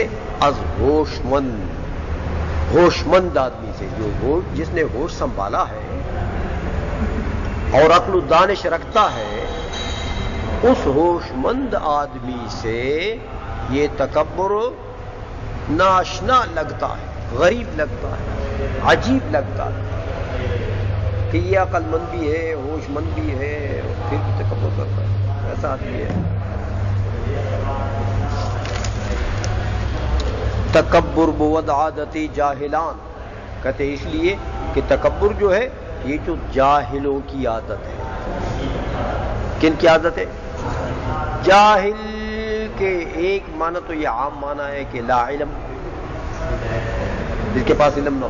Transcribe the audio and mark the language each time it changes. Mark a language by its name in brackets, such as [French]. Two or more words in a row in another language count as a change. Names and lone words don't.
[Persian] از ہوش مند، [Urdu] ہوش مند آدمی سے، جو جس نے ہوش سنبھالا ہے اور عقل و دانش رکھتا ہے، اس ہوش مند آدمی سے یہ تکبر ناشنا لگتا ہے، غریب لگتا ہے، عجیب لگتا ہے کہ یہ عقل مند بھی ہے، ہوش مند بھی ہے، پھر بھی تکبر کرتا ہے. ایسا آدمی ہے. [Persian] تکبر بود عادتی جاہلان. [Urdu] کہتے اس لیے کہ تکبر جو ہے یہ جو جاہلوں کی عادت ہے. کن کی عادت ہے؟ جاہل ایک معنی تو یہ عام معنی ہے کہ لا علم، جس کے پاس علم نہ ہو.